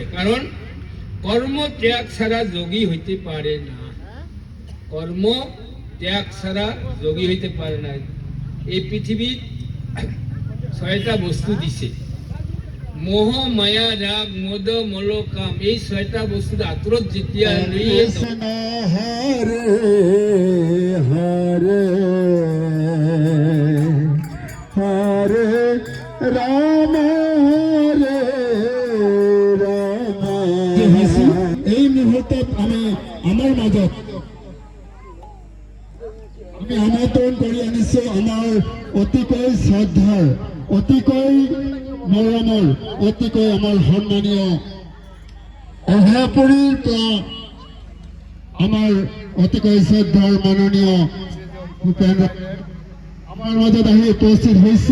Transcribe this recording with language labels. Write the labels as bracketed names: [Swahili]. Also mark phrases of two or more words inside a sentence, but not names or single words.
[Bangla] কারণ কর্ম ত্যাগ ছাড়া যোগী হইতে পারে না। কর্ম ত্যাগ ছাড়া যোগী হইতে পারে না। [Assamese] এই পৃথিবীত 6টা বস্তু দিছে, মোহ মায়া রাগ মদ মল কাম। এই 6টা বস্তুর আতরত যেতিয়া [Sanskrit] হরে হরে হরে রাম হরে রাম। [Assamese] এই মুহূৰ্তত আমি আমাৰ মাজত আমি আমন্ত্ৰণ কৰি আনিছোঁ আমাৰ অতিকৈ শ্ৰদ্ধাৰ, অতিকৈ মৰমৰ, অতিকৈ আমাৰ সন্মানীয় অহাপুৰীৰ পৰা আমাৰ অতিকৈ শ্ৰদ্ধাৰ মাননীয় ভূপেন্দ্ৰ আমাৰ মাজত আহি উপস্থিত হৈছে।